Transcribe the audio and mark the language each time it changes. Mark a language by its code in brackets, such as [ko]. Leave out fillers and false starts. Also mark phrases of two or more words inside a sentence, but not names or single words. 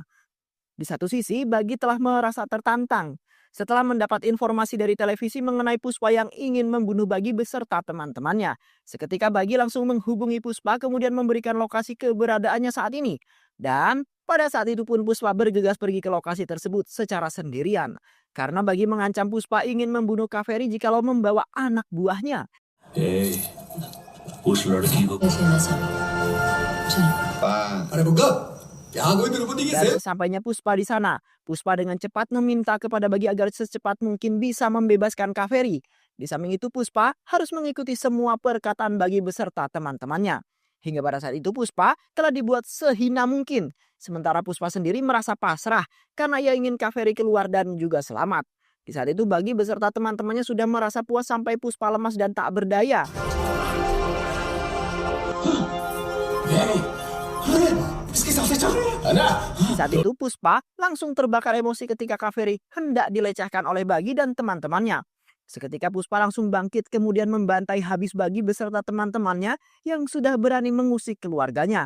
[id] Di satu sisi Bagi telah merasa tertantang setelah mendapat informasi dari televisi mengenai Puspa yang ingin membunuh Bagi beserta teman-temannya. Seketika Bagi langsung menghubungi Puspa kemudian memberikan lokasi keberadaannya saat ini. Dan Pada saat itu pun Puspa bergegas pergi ke lokasi tersebut secara sendirian. Karena Bagi mengancam Puspa ingin membunuh Kaveri jikalau membawa anak buahnya. [hi] उस लड़की को अरे रुक यहाँ कोई तिरुपति की [id] Dan सेव sesampainya Puspa di sana, Puspa dengan cepat meminta kepada Bagi agar secepat mungkin bisa membebaskan Kaveri. Di samping itu Puspa harus mengikuti semua perkataan Bagi beserta teman-temannya. Hingga pada saat itu Puspa telah dibuat sehina mungkin. Sementara Puspa sendiri merasa pasrah karena ia ingin Kaveri keluar dan juga selamat. Di saat itu Bagi beserta teman-temannya sudah merasa puas sampai Puspa lemas dan tak berdaya. [hi] इसके साथ चल रहे हैं ना [id] Di saat itu Puspa langsung terbakar emosi ketika Kaveri hendak dilecehkan oleh Bagi dan teman-temannya. Seketika Puspa langsung bangkit kemudian membantai habis Bagi beserta teman-temannya yang sudah berani mengusik keluarganya.